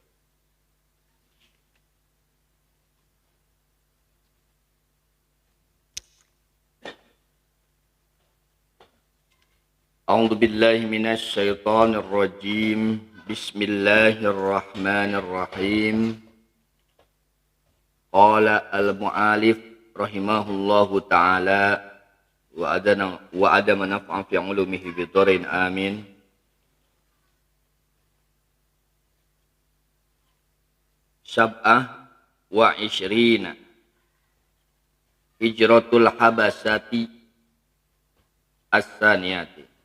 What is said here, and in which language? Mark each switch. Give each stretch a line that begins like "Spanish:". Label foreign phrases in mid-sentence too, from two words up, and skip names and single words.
Arabic: أعوذ بالله من الشيطان الرجيم. Bismillahirrahmanirrahim. قال المؤلف رحمه الله تعالى وأدام نفعا في علومه بالدارين آمين. سبعة وعشرين هجرة الحبشة الثانية,